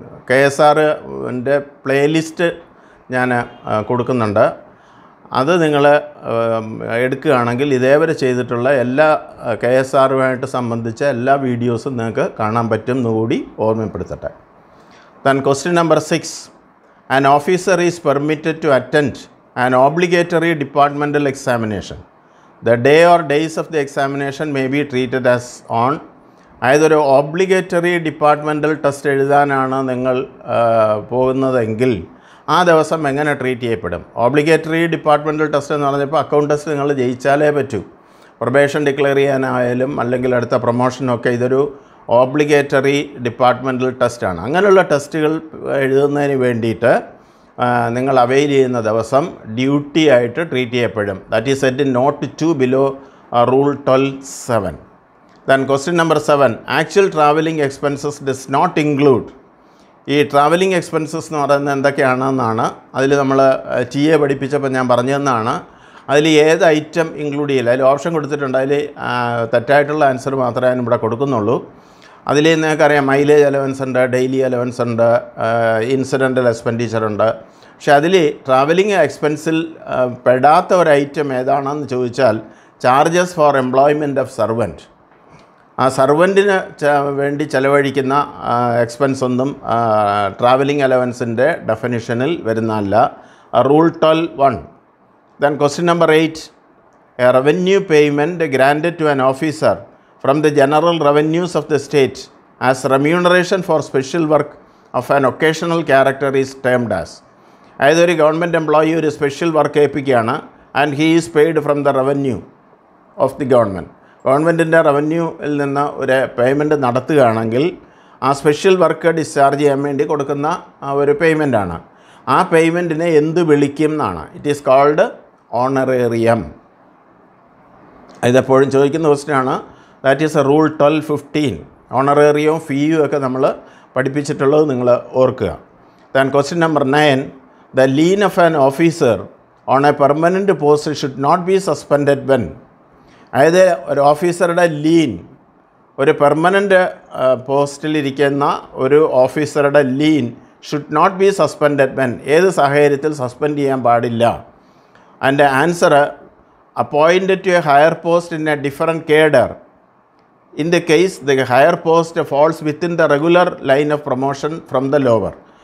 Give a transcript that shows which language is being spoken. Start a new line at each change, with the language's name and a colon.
Malayalam: KSRൻ്റെ playlist ഞാൻ കൊടുക്കുന്നുണ്ട്. അത് നിങ്ങൾ എടുക്കുകയാണെങ്കിൽ ഇതേവരെ ചെയ്തിട്ടുള്ള എല്ലാ KSRുമായിട്ട് സംബന്ധിച്ച എല്ലാ വീഡിയോസും നിങ്ങൾക്ക് കാണാൻ പറ്റും എന്നുകൂടി ഓർമ്മപ്പെടുത്തട്ടെ.
English: Then question number 6. An officer is permitted to attend an obligatory departmental examination. The day or days of the examination may be treated as on.
Malayalam: അതായത് ഒരു ഓബ്ലിഗേറ്ററി ഡിപ്പാർട്ട്മെൻറ്റൽ ടെസ്റ്റ് എഴുതാനാണ് നിങ്ങൾ പോകുന്നതെങ്കിൽ ആ ദിവസം എങ്ങനെ ട്രീറ്റ് ചെയ്യപ്പെടും? ഓബ്ലിഗേറ്ററി ഡിപ്പാർട്ട്മെൻറ്റൽ ടെസ്റ്റ് എന്ന് പറഞ്ഞപ്പോൾ അക്കൗണ്ട് ടെസ്റ്റ് നിങ്ങൾ ജയിച്ചാലേ പറ്റൂ. പ്രൊബേഷൻ ഡിക്ലെയർ ചെയ്യാനായാലും അല്ലെങ്കിൽ അടുത്ത പ്രൊമോഷനൊക്കെ ഇതൊരു ഓബ്ലിഗേറ്ററി ഡിപ്പാർട്ട്മെൻറ്റൽ ടെസ്റ്റാണ്. അങ്ങനെയുള്ള ടെസ്റ്റുകൾ എഴുതുന്നതിന് വേണ്ടിയിട്ട് നിങ്ങൾ അവൈൽ ചെയ്യുന്ന ദിവസം ഡ്യൂട്ടി ആയിട്ട് ട്രീറ്റ് ചെയ്യപ്പെടും.
English: That is set in note 2 below rule 12(7). Then question number 7. Actual travelling expenses does not include.
Malayalam: ഈ ട്രാവലിംഗ് എക്സ്പെൻസസ് എന്ന് പറയുന്നത് എന്തൊക്കെയാണെന്നാണ് അതിൽ നമ്മൾ TA പഠിപ്പിച്ചപ്പോൾ ഞാൻ പറഞ്ഞു തന്നാണ്. അതിൽ ഏത് ഐറ്റം ഇൻക്ലൂഡ് ചെയ്യില്ല. അതിൽ ഓപ്ഷൻ കൊടുത്തിട്ടുണ്ട്. അതിൽ തെറ്റായിട്ടുള്ള ആൻസർ മാത്രമേ ഞാൻ ഇവിടെ കൊടുക്കുന്നുള്ളൂ. അതിൽ നിങ്ങൾക്കറിയാം മൈലേജ് അലവൻസ് ഉണ്ട്, ഡെയിലി അലവൻസ് ഉണ്ട്, ഇൻസിഡൻ്റൽ എക്സ്പെൻഡിച്ചർ ഉണ്ട്. പക്ഷേ അതിൽ ട്രാവലിംഗ് എക്സ്പെൻസിൽ പെടാത്ത ഒരു ഐറ്റം ഏതാണെന്ന് ചോദിച്ചാൽ
English: Charges for employment of servant.
Malayalam: ആ സർവൻറ്റിന് വേണ്ടി ചിലവഴിക്കുന്ന എക്സ്പെൻസ് ഒന്നും ട്രാവലിംഗ് അലവൻസിൻ്റെ ഡെഫിനിഷനിൽ വരുന്നതല്ല.
English: Rule 12(1). Then question number 8. A revenue payment granted to an officer from the general revenues of the state as remuneration for special work of an occasional character is termed as.
Malayalam: അതായത് ഒരു government employee ഒരു special work ഏൽപ്പിക്കുകയാണ്
English: And he is paid from the revenue of the government.
Malayalam: ഗവൺമെൻറ്റിൻ്റെ റവന്യൂവിൽ നിന്ന് ഒരു payment നടത്തുകയാണെങ്കിൽ ആ special work discharge ചെയ്യാൻ വേണ്ടി കൊടുക്കുന്ന ഒരു പേയ്മെൻറ്റാണ്. ആ പേയ്മെൻറ്റിനെ എന്ത് വിളിക്കും എന്നാണ്?
English: It is called honorarium.
Malayalam: ഇതെപ്പോഴും ചോദിക്കുന്ന ക്വസ്റ്റ്യനാണ്.
English: That is a rule 12(15).
Malayalam: ഓണറേറിയവും ഫീയും ഒക്കെ നമ്മൾ പഠിപ്പിച്ചിട്ടുള്ളത് നിങ്ങൾ ഓർക്കുക.
English: Then question number 9. The lien of an officer on a permanent post should not be suspended when.
Malayalam: അതായത് ഒരു ഓഫീസറുടെ ലീൻ, ഒരു പെർമനൻ്റ് പോസ്റ്റിലിരിക്കുന്ന ഒരു ഓഫീസറുടെ lean
English: Should not be suspended when.
Malayalam: ഏത് സാഹചര്യത്തിൽ സസ്പെൻഡ് ചെയ്യാൻ പാടില്ല? അതിൻ്റെ answer
English: Appointed to a higher post in a different cadre in the case the higher post falls within the regular line of promotion from the lower.